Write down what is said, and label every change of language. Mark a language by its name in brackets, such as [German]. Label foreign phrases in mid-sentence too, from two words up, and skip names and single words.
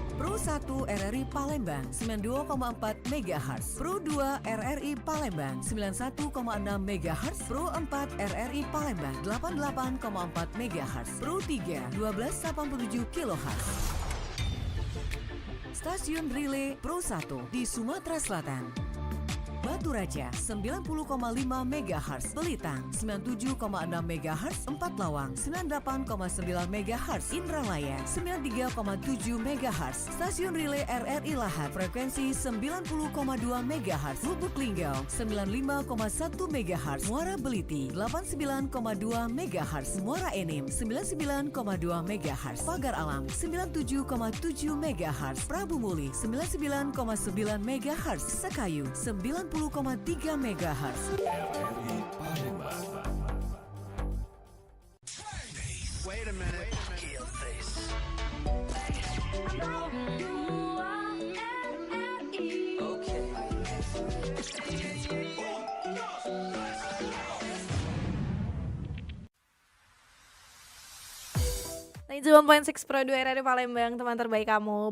[Indonesian] Pro1 RRI Palembang 92,4 MHz, Pro 2 RRI Palembang 91,6 MHz, Pro 4 RRI Palembang 88,4 MHz, Pro 3 1287 kHz. Stasiun Relay Pro 1 di Sumatera Selatan. Batu Raja 90,5 MHz, Belitang 97,6 MHz, Empat Lawang 98,9 MHz, Indralaya 93,7 MHz, Stasiun Relay RRI Lahad frekuensi 90,2 MHz, Lubuk Linggau 95,1 MHz, Muara Beliti 89,2 MHz, Muara Enim 99,2 MHz, Pagar Alam 97,7 MHz, Prabu Muli 99,9 MHz, Sekayu 90,3 MHz. RRI Palembang. [English] Wait a minute. Kill this. [Indonesian] Nah, 1.6 Pro 2 RRI Palembang, teman terbaik kamu.